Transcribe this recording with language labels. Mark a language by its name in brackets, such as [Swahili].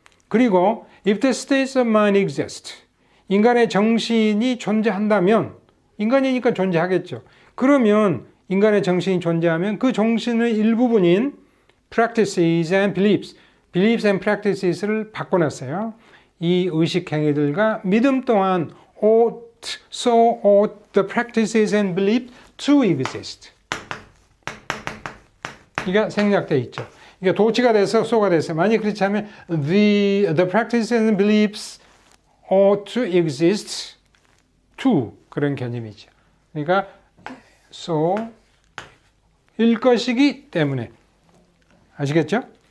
[Korean] 그리고 [English] if the states of mind exist, [Korean] 인간의 정신이 존재한다면 인간이니까 존재하겠죠. 그러면 인간의 정신이 존재하면 그 정신의 일부분인 [English] practices and beliefs and practices [Korean] 를 바꿔놨어요. 이 의식 행위들과 믿음 또한 [English] so ought the practices and beliefs to exist. [Korean] 이게 생략되어 있죠. 이게 도치가 돼서 so가 돼서 만약 그렇지 않으면 [English] the practices and beliefs ought to exist to [Korean] 그런 개념이죠. 그러니까 so 일 것이기 때문에 아시겠죠?